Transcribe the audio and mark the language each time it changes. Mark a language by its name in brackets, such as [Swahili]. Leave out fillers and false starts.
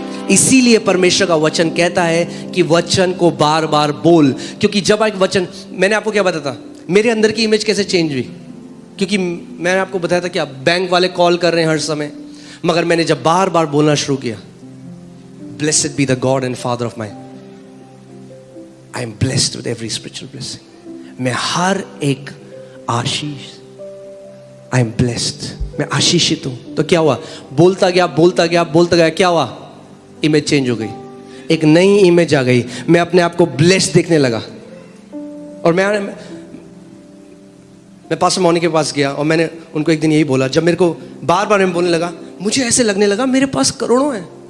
[Hindi] इसीलिए परमेश्वर का वचन कहता है कि वचन को बार बार बोल। क्योंकि जब एक वचन, मैंने आपको क्या बताया था, मेरे अंदर की इमेज कैसे चेंज हुई? क्योंकि मैंने आपको बताया था कि बैंक वाले कॉल कर रहे हैं हर समय, मगर मैंने जब बार बार बोलना शुरू किया, [English] Blessed be the God and Father of mine. I am blessed with every spiritual blessing. [Hindi] मैं हर एक आशीष, [English] I am blessed, [Hindi] मैं आशीषित हूं। तो क्या हुआ? बोलता गया, क्या हुआ? इमेज चेंज हो गई, एक नई इमेज आ गई। मैं अपने आप को ब्लेस्ड देखने लगा। और मैं पास्टर मौनी के पास गया और मैंने उनको एक दिन यही बोला, जब मेरे को बार बार मैं बोलने लगा, मुझे ऐसे लगने लगा मेरे पास करोड़ों हैं।